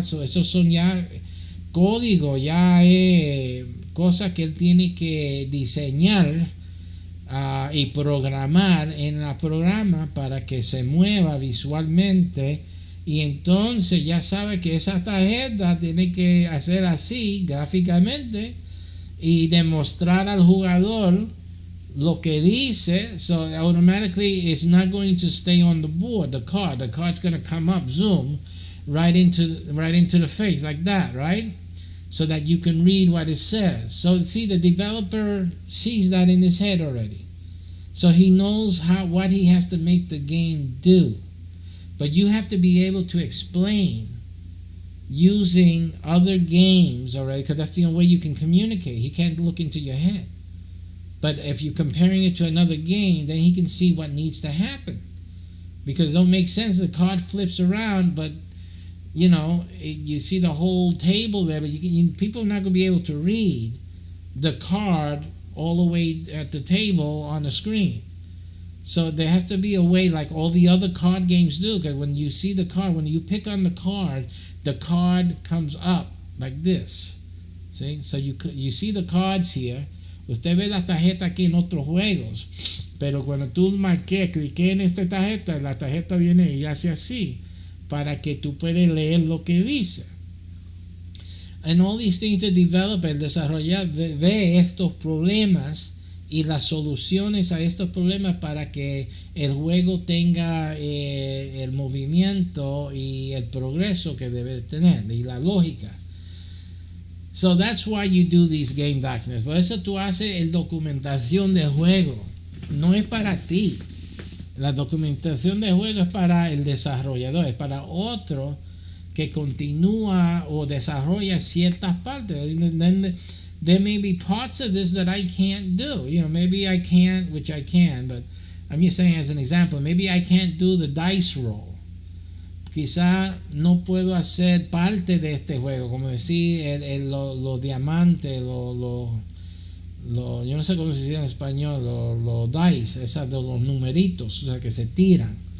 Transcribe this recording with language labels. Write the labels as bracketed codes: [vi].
[es] Esos son ya código, ya cosas que él tiene que diseñar y programar en el programa para que se mueva visualmente, y entonces ya sabe que esa tarjeta tiene que hacer así gráficamente y demostrar al jugador lo que dice. [en] So automatically it's not going to stay on the board, the card's going to come up, zoom right into the face like that, right? So that you can read what it says. So see, the developer sees that in his head already, so he knows what he has to make the game do. But you have to be able to explain using other games, all right, because that's the only way you can communicate. He can't look into your head. But if you're comparing it to another game, then he can see what needs to happen. Because it don't make sense. The card flips around, but you see the whole table there, but people are not going to be able to read the card all the way at the table on the screen. So there has to be a way, like all the other card games do, because when you see the card, when you pick on the card comes up like this. See? So you see the cards here. [es] Usted ve la tarjeta aquí en otros juegos, pero cuando tú clique en esta tarjeta, la tarjeta viene y hace así, para que tú puedas leer lo que dice. [en] And all these things the developer, [es] el desarrollador, ve estos problemas y las soluciones a estos problemas para que el juego tenga el movimiento y el progreso que debe tener, y la lógica. [en] So that's why you do these game documents. [es] Por eso tú haces el documentación de juego. No es para ti. La documentación de juego es para el desarrollador, es para otro que continúa o desarrolla ciertas partes. [en] Then there may be parts of this that I can't do. Maybe I can't, which I can, but I'm just saying as an example, maybe I can't do the dice roll. [es] Quizá no puedo hacer parte de este juego, como decir los diamantes, yo no sé cómo se dice en español, los dice, esas de los numeritos, o sea, que se tiran.